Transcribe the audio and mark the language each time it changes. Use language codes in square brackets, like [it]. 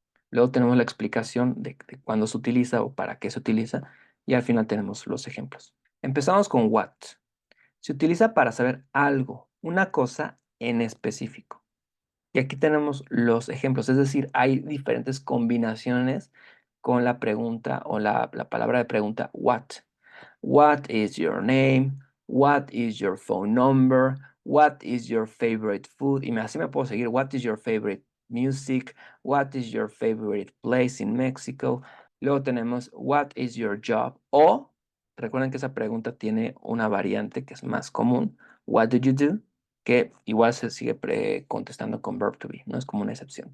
[es] Luego tenemos la explicación de cuándo se utiliza o para qué se utiliza y al final tenemos los ejemplos. Empezamos con what. Se utiliza para saber algo, una cosa en específico. Y aquí tenemos los ejemplos, es decir, hay diferentes combinaciones con la pregunta o la palabra de pregunta what. [en] What is your name? What is your phone number? What is your favorite food? [es] Y así me puedo seguir. [en] What is your favorite music? What is your favorite place in Mexico? [es] Luego tenemos [en] What is your job? [es] O recuerden que esa pregunta tiene una variante que es más común. [en] What do you do? [es] Que igual se sigue contestando con verb to be, no es como una excepción.